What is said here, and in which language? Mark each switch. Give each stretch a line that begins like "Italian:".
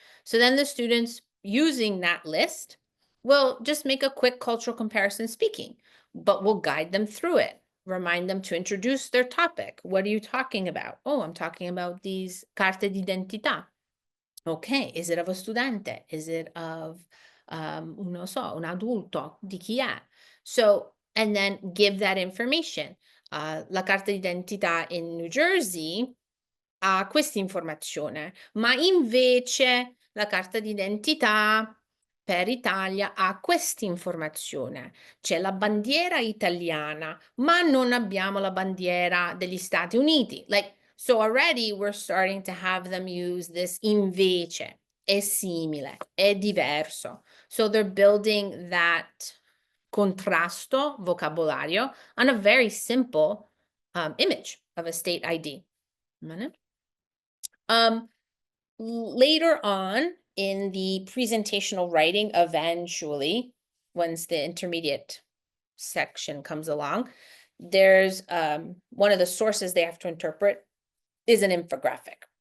English: So then the students using that list will just make a quick cultural comparison speaking, but we'll guide them through it, remind them to introduce their topic. What are you talking about? Oh, I'm talking about these carte d'identità. Okay, is it of a studente?
Italian: Is it of, non so, un adulto? Di chi è?
English: So, and then give that information.
Italian: La carta d'identità in New Jersey ha questa informazione, ma invece la carta d'identità per Italia ha questa informazione. C'è la bandiera italiana, ma non abbiamo la bandiera degli Stati Uniti.
English: Like, so already we're starting to have them use this invece, è simile, è diverso. So they're building that contrasto vocabolario on a very simple image of a state ID. Later on in the presentational writing, eventually, once the intermediate section comes along, there's one of the sources they have to interpret is an infographic.